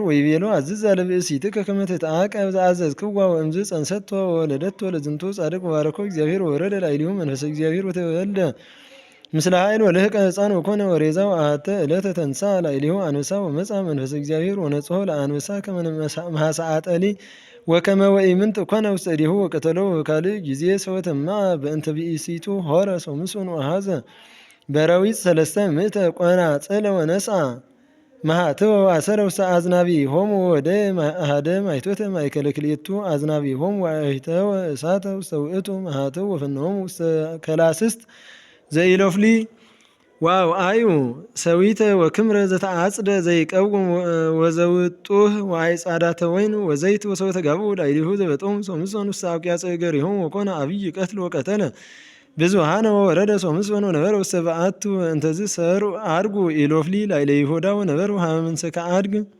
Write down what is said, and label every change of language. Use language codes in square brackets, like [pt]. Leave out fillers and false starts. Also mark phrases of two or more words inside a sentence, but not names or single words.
[gez] ወይቤሎ አዝዛ ለብእሲትከ ከመ ትትዓቀብ ዘአዘዝክዋ ወእምዝ ጸንሰቶ ወወለደቶ ለዝንቱ ጻድቅ ወባረኮ እግዚአብሔር ወወረደ ላዕሌሁ መንፈሰ እግዚአብሔር ወተወልደ ምስለ ኃይል ወልህቀ ሕፃን ወኮነ ወሬዛው አሐተ ዕለተ ተንሥአ ላዕሌሁ አንበሳ ወመጽአ መንፈሰ እግዚአብሔር ወነጽሖ ለአንበሳ ከመ መሐሰአጠሊ ወከመ ወኢምንት ኮነ ውስተ እዴሁ ወቀተሎ በካልእ ጊዜ ሰወተማ በእንተ ብእሲቱ ሖረ ሶምሶን ወአኀዘ በረዊት ሰለስተ ምእተ ቆናጽል ወነስአ መሃትወ ወአሰረ ውስተ አዝናቢሆሙ ወወደየ አሐደ ማይቶተ ማእከለ ክልኤቱ አዝናቢሆሙ ወአሂተወ እሳተ ውስተ ውእቱ መሃትው ወፈነዎሙ ውስተ ከላስስት ዘኢሎፍሊ ወአውዓዩ ሰዊተ ወክምረ ዘተዓጽደ ዘይቀውም ወዘውጡህ ወአይጻዳተ ወይን ወዘይት ወሰወተ ጋብኡ ላዕሌሁ ዘበጦሙ ሶምሶን ውስተ አውቅያጸ እገሪሆሙ ወኮነ አብይ ቀትል ወቀተለ ብዙኃነ ወወረደ ሶምሶን ወነበረ ውስተ በዓቱ እንተዝ ሰርዑ አድጉ ኢሎፍሊ ላዕለ ይሁዳ ወነበሩ ሀበ ምንሰከ አድግ